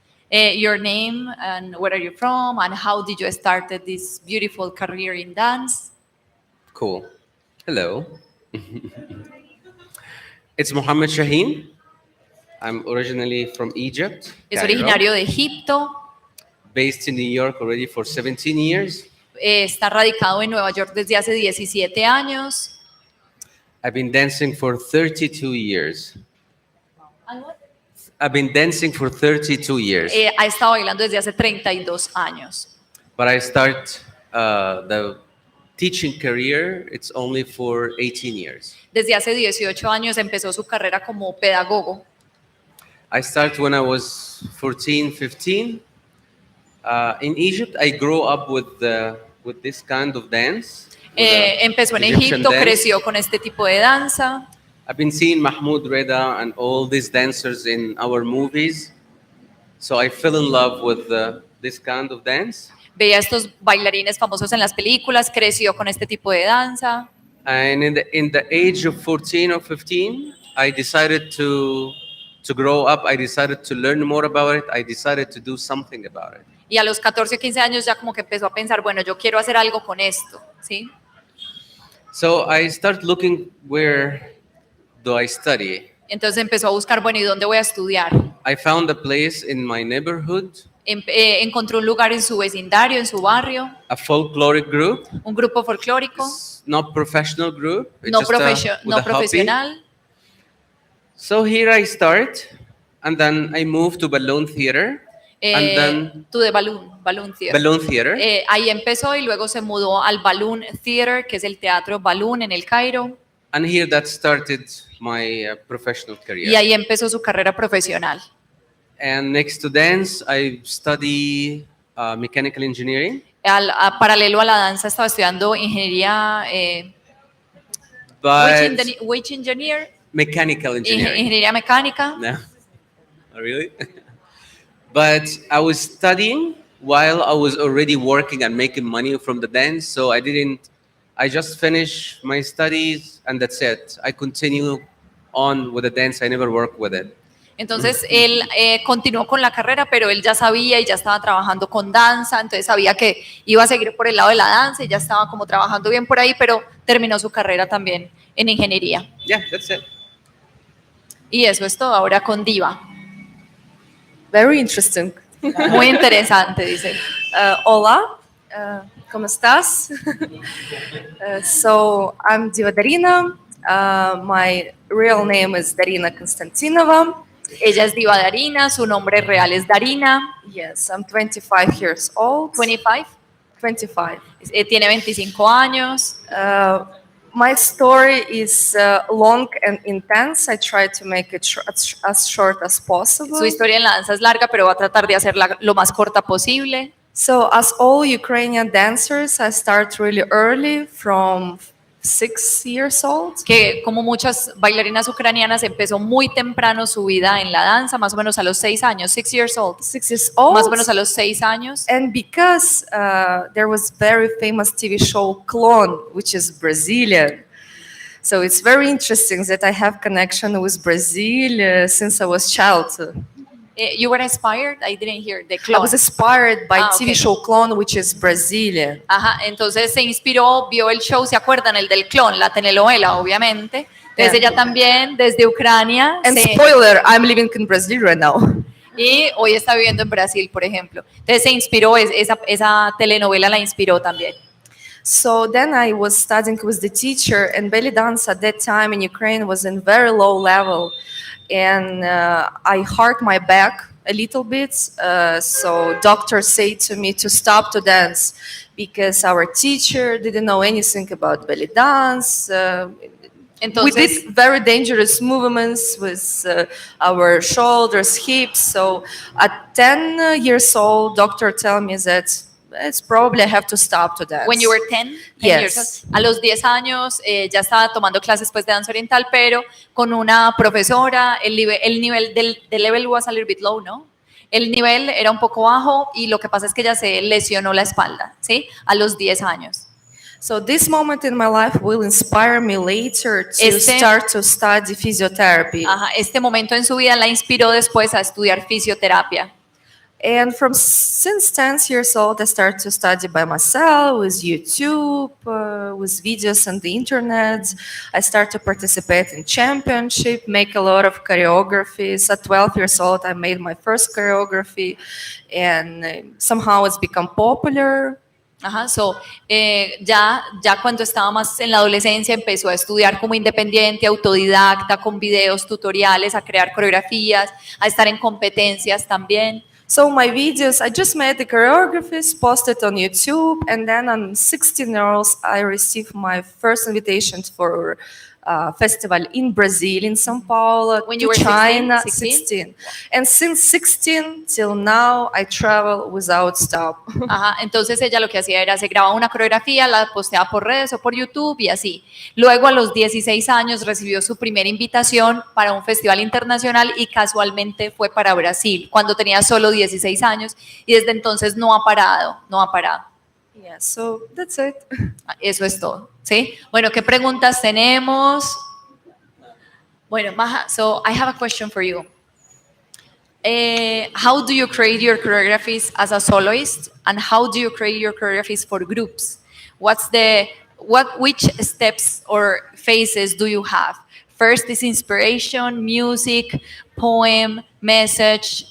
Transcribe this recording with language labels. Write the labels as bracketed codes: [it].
[en] Your name and where are you from and how did you start this beautiful career in dance? Cool. Hello. It's Mohammed Shahin. I'm originally from Egypt. [es] Es Cairo, originario de Egipto. [en] based in New York already for 17 years. [es] Está radicado en Nueva York desde hace 17 años. [en] I've been dancing for 32 years. I've been dancing for 32 years. [es] Ha estado bailando desde hace 32 años. [en] But I start the teaching career, it's only for 18 years. [es] Desde hace 18 años empezó su carrera como pedagogo. [en] I started when I was 14, 15. In Egypt, I grew up with this kind of dance. [es] Empezó en [en] Egyptian [es] Egipto, [en] dance. [es] creció con este tipo de danza. [en] I've been seeing Mahmoud Reda and all these dancers in our movies. So I fell in love with this kind of dance. [es] Veía a estos bailarines famosos en las películas, creció con este tipo de danza. [en] And in the age of 14 or 15, I decided to grow up. I decided to learn more about it. I decided to do something about it. [es] Y a los 14 o 15 años ya como que empezó a pensar, bueno, yo quiero hacer algo con esto, ¿sí? [en] So I started looking, where do I study? [es] Entonces empezó a buscar, bueno, ¿y dónde voy a estudiar? [en] I found a place in my neighborhood, [es] Encontró un lugar en su vecindario, en su barrio, [en] a folkloric group, [es] un grupo folclórico, [en] not professional group, it's [es] no, [en] just with [es] no [en] a hobby. [es] profesional. [en] So here I start, and then I moved to Balloon Theater, and then To the Balloon Theater. Balloon Theater, [es] Ahí empezó y luego se mudó al Balloon Theater, que es el teatro Balloon en el Cairo, [en] and here that started my professional career. [es] y ahí empezó su carrera profesional. [en] And next to dance, I study mechanical engineering. [es] Paralelo a la danza estaba estudiando ingeniería, [en] But which engineer, mechanical engineering. [es] ingeniería mecánica. [en] No, oh, really? But I was studying while I was already working and making money from the dance. So I just finished my studies and that's it. I continue on with the dance. I never work with it. [es] Entonces él continuó con la carrera, pero él ya sabía y ya estaba trabajando con danza, entonces sabía que iba a seguir por el lado de la danza y ya estaba como trabajando bien por ahí, pero terminó su carrera también en ingeniería. [en] Yeah, that's it. [es] Y eso es todo ahora con Diva. [en] Very interesting. [es] Muy interesante, dice. Hola, ¿cómo estás? [en] So I'm Diva Darina. My real name is Darina Konstantinova. [es] Ella es Diva Darina, su nombre real es Darina. [en] Yes, I'm 25 years old. 25. 25. [es] Tiene 25 años. [en] My story is long and intense. I try to make it as short as possible. [es] Su historia en la danza es larga, pero va a tratar de hacerla lo más corta posible. [en] So, as all Ukrainian dancers, I start really early, from 6 years old. [es] Que como muchas bailarinas ucranianas empezó muy temprano su vida en la danza, más o menos a los 6 años, [en] 6 years old. 6 years old. [es] Más o menos a los 6 años. [en] And because there was very famous TV show Clone, which is Brazilian. So it's very interesting that I have connection with Brazil since I was child. You were inspired? I didn't hear the I clone. was inspired by TV okay. show Clone, which is Brazilian. [es] Ajá, entonces se inspiró, vio el show, ¿se acuerdan? El del clon, la telenovela, obviamente. Entonces ella también, desde Ucrania. [en] And spoiler, I'm living in Brazil right now. [es] Y hoy está viviendo en Brasil, por ejemplo. Entonces se inspiró, esa telenovela la inspiró también. [en] So then I was studying with the teacher, and belly dance at that time in Ukraine was in very low level. And I hurt my back a little bit. So doctors say to me to stop to dance because our teacher didn't know anything about belly dance. We did very dangerous movements with our shoulders, hips. So at 10 years old, doctor told me that it's probably I have to stop to dance. When you were 10 Yes. years old. [es] A los 10 años ya estaba tomando clases pues, de danza oriental, pero con una profesora, el nivel del [en] level was a little bit low, [es] ¿no? El nivel era un poco bajo y lo que pasa es que ella se lesionó la espalda, ¿sí? A los 10 años. [en] So this moment in my life will inspire me later to start to study physiotherapy. [es] Ajá, este momento en su vida la inspiró después a estudiar fisioterapia. [en] And since 10 years old, I started to study by myself with YouTube, with videos on the internet. I started to participate in championship, make a lot of choreographies. At 12 years old, I made my first choreography, and somehow it's become popular. [es] Ajá, so, ya cuando estaba más en la adolescencia empezó a estudiar como independiente, autodidacta, con videos, tutoriales, a crear coreografías, a estar en competencias también. [en] So my videos, I just made the choreographies, posted on YouTube, and then on 16 years, I received my first invitation for a festival in Brazil, in São Paulo, When to you were 16? China, 16? 16. And since 16 till now, I travel without stop. [es] Ajá, entonces ella lo que hacía era, se grababa una coreografía, la posteaba por redes o por YouTube y así. Luego a los 16 años recibió su primera invitación para un festival internacional y casualmente fue para Brasil, cuando tenía solo 16 años y desde entonces no ha parado, no ha parado. [en] Yeah, so that's it. [es] Eso es todo, ¿sí? Bueno, ¿qué preguntas tenemos? [en] Bueno, Maha, so I have a question for you. How do you create your choreographies as a soloist, and how do you create your choreographies for groups? Which steps or phases do you have? First is inspiration, music, poem, message.